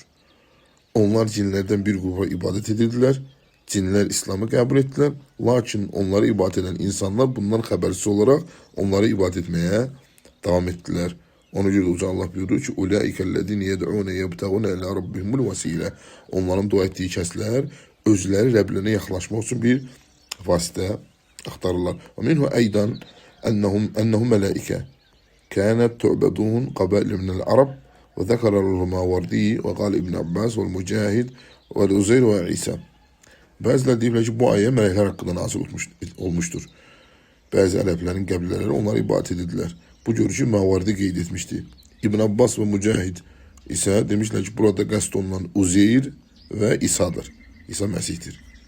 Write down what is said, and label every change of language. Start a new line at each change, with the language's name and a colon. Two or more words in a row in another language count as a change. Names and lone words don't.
Turkish: Onlar cinlerden bir gruba ibadet edirdiler. Cinler İslam'ı kabul ettiler. Lakin onları ibadet eden insanlar bundan habersiz olarak onları ibadet etmeye devam ettiler. Ona göre Uca Allah buyuruyor ki
Arabic: "أولئك الذين يدعون يبتغون إلى ربهم الوسيلة."
Azerbaijani: Onların dua ettiği kəslər özləri Rəblərinə yaxınlaşmaq üçün bir vasitə axtarırlar.
Arabic: ومنه أيضا أنهم ملائكة كانت تعبدون قبائل من العرب وذكر الماوردي وقال ابن عباس والمجاهد والعزير وعيسى.
Turkish: Bazıları deyirlər ki, bu ayet melekler hakkında nazil olmuştur.
Azerbaijani: Bazı Ərəblərin qəbilələri onları ibadet edirdiler.
Turkish: Bu görüşü Mavardi qeyd etmişti. İbn Abbas ve Mücahid ise demişler ki, burada qəsd olunan Uzeyr ve İsa'dır.
Azerbaijani: İsa Məsihdir.